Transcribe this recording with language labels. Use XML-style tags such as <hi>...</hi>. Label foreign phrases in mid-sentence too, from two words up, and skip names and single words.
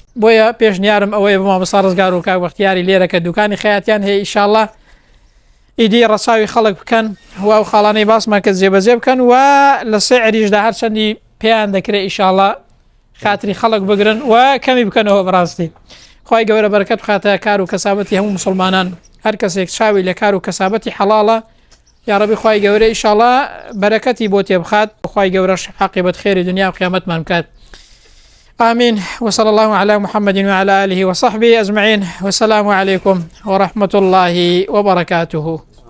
<ckb>بۆیە پێشنیارم ئەوەیە بۆ مامۆستا ڕزگار و کاک بەختیاری لێرە کە دوکانی خەیاتیان هەیە ئینشاءڵڵا ئیدی ڕەچاوی خەڵک بکەن و ئەو خاڵانەی باسمان کە جێبەجێ بکەن و لە سعریشدا هەر چەندی پێیان دەکرێت ئینشاءڵڵا خاتری خەڵک بگرن و کەمی بکەنەوە. بەڕاستی خوای گەورە بەرەکەت بخاتە کار و کەسابەتی هەموو مسلمانان. هەر کەسێک چاوی لە کار و کەسابەتی حەڵاڵە یا رەبی خوای گەورە ئینشاءڵڵا بەرەکەتی بۆ تێبخات، خوای گەورەش عاقبەت خێری دنیا و قیامەتمان بکات.</ckb> <ar>آمين. وصلى الله على محمد وعلى آله وصحبه أجمعين، والسلام عليكم ورحمة الله وبركاته.</ar>